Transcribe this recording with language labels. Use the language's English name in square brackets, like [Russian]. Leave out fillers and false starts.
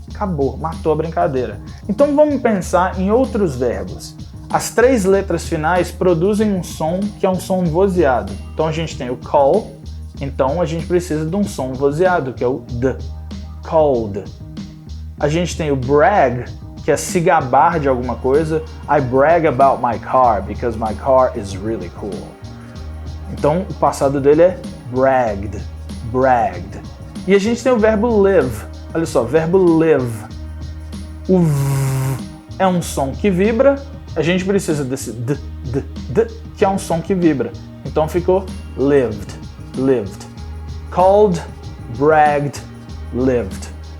[Portuguese] Acabou, matou a brincadeira. Então vamos pensar em outros verbos. As 3 letras finais produzem um som que é um som vozeado. Então a gente tem o call, então a gente precisa de um som vozeado, que é o d. Called. A gente tem o brag, que é se gabar de alguma coisa. [English] I brag about my car because my car is really cool. [Portuguese] Então o passado dele é bragged, bragged. E a gente tem o verbo live. Olha só, verbo live. O v é um som que vibra. A gente precisa desse d, que é um som que vibra. Então ficou lived, lived. Called, bragged, lived.